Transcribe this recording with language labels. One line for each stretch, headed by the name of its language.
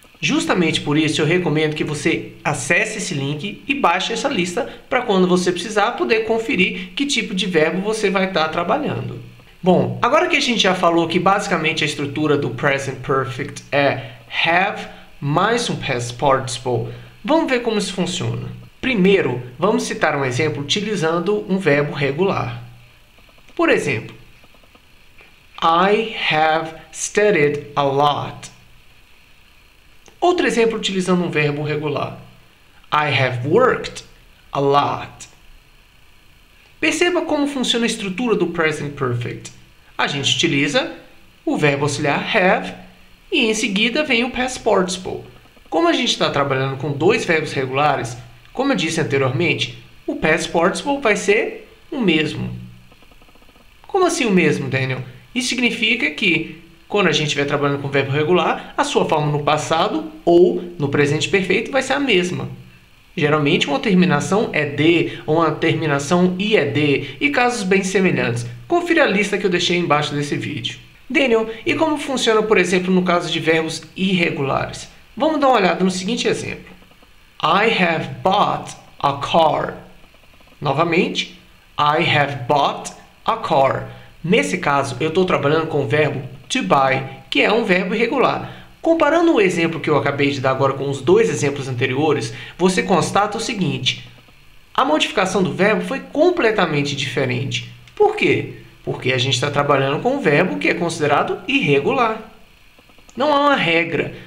Portuguese: Justamente por isso eu recomendo que você acesse esse link e baixe essa lista para quando você precisar poder conferir que tipo de verbo você vai estar trabalhando. Bom, agora que a gente já falou que basicamente a estrutura do Present Perfect é have mais um past participle, vamos ver como isso funciona. Primeiro, vamos citar um exemplo utilizando um verbo regular. Por exemplo,
English: I have studied a lot.
Portuguese: Outro exemplo utilizando um verbo regular.
English: I have worked a lot.
Portuguese: Perceba como funciona a estrutura do Present Perfect. A gente utiliza o verbo auxiliar have e em seguida vem o Past Participle. Como a gente está trabalhando com dois verbos regulares, como eu disse anteriormente, o Past Participle vai ser o mesmo. Como assim o mesmo, Daniel? Isso significa que quando a gente estiver trabalhando com verbo regular, a sua forma no passado ou no presente perfeito vai ser a mesma. Geralmente uma terminação é de ou uma terminação ied e casos bem semelhantes. Confira a lista que eu deixei embaixo desse vídeo. Daniel, e como funciona, por exemplo, no caso de verbos irregulares? Vamos dar uma olhada no seguinte exemplo.
English: I have bought a car.
Portuguese: Novamente,
English: I have bought a car.
Portuguese: Nesse caso, eu estou trabalhando com o verbo to buy, que é um verbo irregular. Comparando o exemplo que eu acabei de dar agora com os dois exemplos anteriores, você constata o seguinte: a modificação do verbo foi completamente diferente. Por quê? Porque a gente está trabalhando com um verbo que é considerado irregular. Não há uma regra.